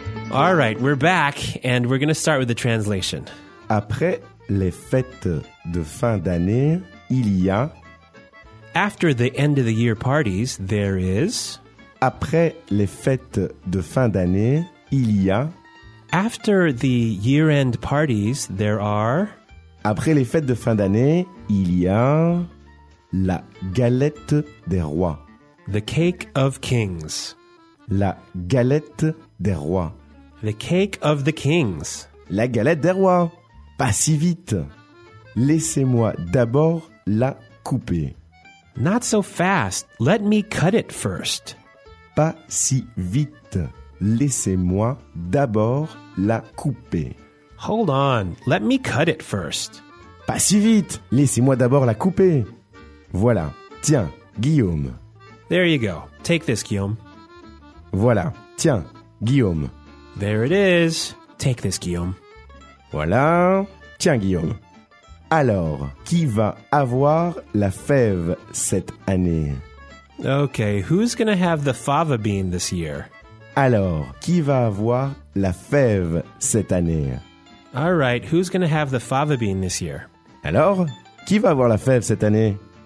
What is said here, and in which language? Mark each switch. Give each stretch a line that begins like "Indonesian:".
English: All right, we're back, and we're going to start with the translation.
French: Après les fêtes de fin d'année, il y a...
English: After the end-of-the-year parties, there is...
French: Après les fêtes de fin d'année, il y a...
English: After the year-end parties, there are...
French: Après les fêtes de fin d'année, il y a... La galette des rois.
English: The cake of kings.
French: La galette des rois.
English: The cake of the kings.
French: La galette des rois. Pas si vite. Laissez-moi d'abord la couper.
English: Not so fast. Let me cut it first.
French: Pas si vite. Laissez-moi d'abord la couper.
English: Hold on. Let me cut it first.
French: Pas si vite. Laissez-moi d'abord la couper. Voilà. Tiens, Guillaume.
English: There you go. Take this, Guillaume.
French: Voilà. Tiens, Guillaume.
English: There it is. Take this, Guillaume.
French: Voilà. Tiens, Guillaume. Alors, qui va avoir la fève cette année?
English: Okay, who's gonna have the fava bean this year?
French: Alors, qui va avoir la fève cette année?
English: All right, who's gonna have the fava bean this year?
French: Alors, qui va avoir la fève cette année?